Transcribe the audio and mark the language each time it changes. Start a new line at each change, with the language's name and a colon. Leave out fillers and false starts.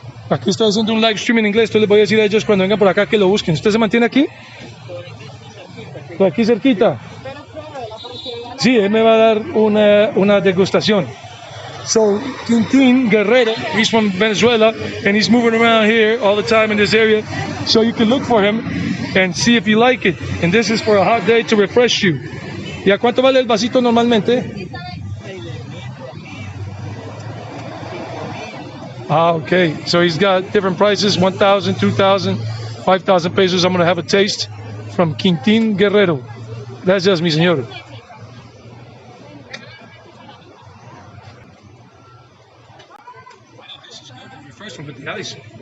Spanish: Aquí estoy haciendo un live stream en inglés. Entonces les voy a decir a ellos cuando vengan por acá que lo busquen. ¿Usted se mantiene aquí? Por aquí cerquita. Sí, él me va a dar una degustación.
English: So Quintin Guerrero, he's from Venezuela, and he's moving around here all the time in this area. So you can look for him and see if you like it. And this is for a hot day to refresh you.
Spanish: ¿Y a cuánto vale el vasito normalmente?
English: Ah, okay. So he's got different prices, 1,000, 2,000, 5,000 pesos. I'm going to have a taste from Quintin Guerrero.
Spanish: Gracias, mi señor.
English: Wow, this is good. Refreshing with the ice.